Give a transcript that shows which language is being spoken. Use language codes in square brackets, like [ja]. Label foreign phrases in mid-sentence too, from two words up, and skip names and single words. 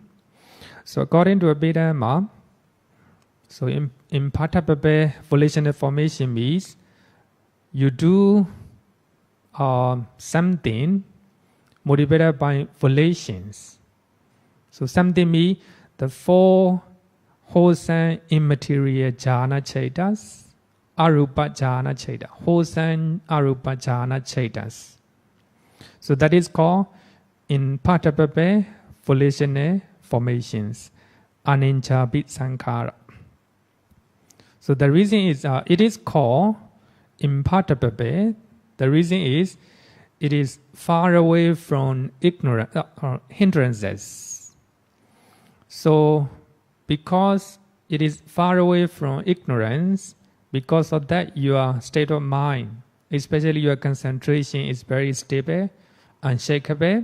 [en] So according to Abhidhamma, so imperturbable volitional formation means you do something motivated by volitions. So something means the four wholesome immaterial jhana cittas, [pi] arupa jhana citta, [en] wholesome arupa jhana cittas. So that is called imperturbable volitional formations, [pi] anicca-bhi saṅkhāra. [en] So the reason is it is called imperturbable. The reason is it is far away from ignorance or hindrances. So because it is far away from ignorance, because of that your state of mind, especially your concentration, is very stable, unshakable.